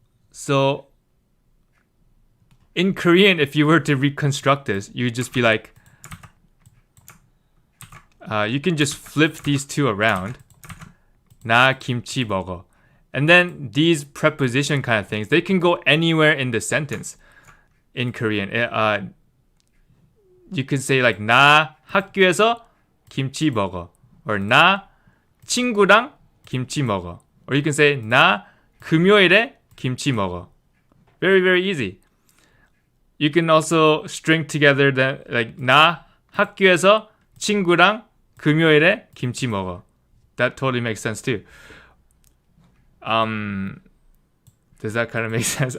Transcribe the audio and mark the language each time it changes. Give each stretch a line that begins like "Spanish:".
English: So in Korean, if you were to reconstruct this, you would just be like, you can just flip these two around.
Korean: 나 김치 먹어.
English: And then these preposition kind of things, they can go anywhere in the sentence in Korean. You can say like
Korean: 나 학교에서 김치 먹어,
English: or
Korean: 나 친구랑 김치 먹어.
English: Or you can say
Korean: 나 금요일에 김치 먹어.
English: Very, very easy. You can also string together like
Korean: 나 학교에서 친구랑 금요일에 김치 먹어.
English: That totally makes sense too. Does that kind of make sense?